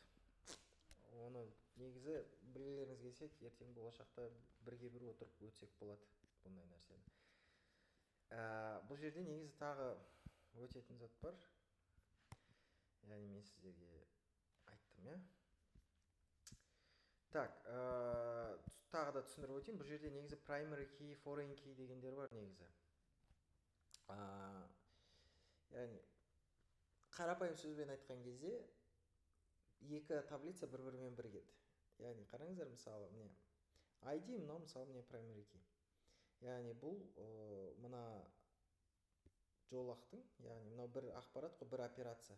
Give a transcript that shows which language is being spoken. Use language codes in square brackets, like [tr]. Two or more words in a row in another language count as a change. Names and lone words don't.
[kk] Оны негізі білгілеріңіз келсе, ертең болашақта бірге бір отырып өтсек болады бұндай нәрсені. Бұл жерде негізі тағы өтетін зат бар. Яғни мен сіздерге айттым, Так, тағы да түсіндіріп өтейін. Бұл жерде негізі [en] primary key, foreign key [kk] дегендер бар негізі. Яғни қарапайым сөзбен айтқан кезде екі таблица бір-бірімен бірігеді. Яғни қараңыздар, мысалы міне ID, мынау мысалы міне [en] primary key. [kk] Яғни бұл мына жолақтың, яғни мынау бір ақпарат қой, бір операция.